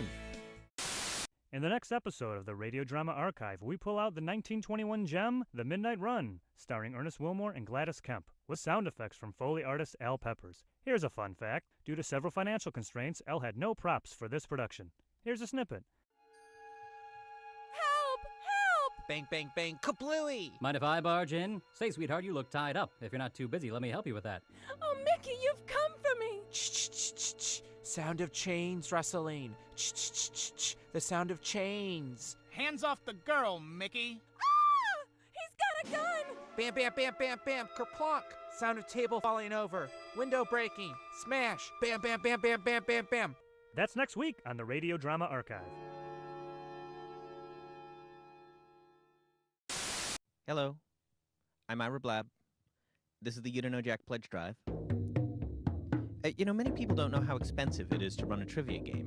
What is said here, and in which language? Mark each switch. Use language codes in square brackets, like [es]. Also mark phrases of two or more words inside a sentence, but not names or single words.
[en] In the next episode of the Radio Drama Archive, we pull out the 1921 gem, The Midnight Run, starring Ernest Wilmore and Gladys Kemp, with sound effects from Foley artist Al Peppers. Here's a fun fact. Due to several financial constraints, Al had no props for this production. Here's a snippet. Help! Help! Bang, bang, bang, kablooey! Mind if I barge in? Say, sweetheart, you look tied up. If you're not too busy, let me help you with that. Oh, Mickey, you've come for me! Shh. Sound of chains rustling. Shh. The sound of chains. Hands off the girl, Mickey. Ah! He's got a gun! Bam, bam, bam, bam, bam, kerplunk. Sound of table falling over. Window breaking. Smash. Bam, bam, bam, bam, bam, bam, bam. That's next week on the Radio Drama Archive. Hello, I'm Ira Blab. This is the You Don't Know Jack Pledge Drive. Many people don't know how expensive it is to run a trivia game.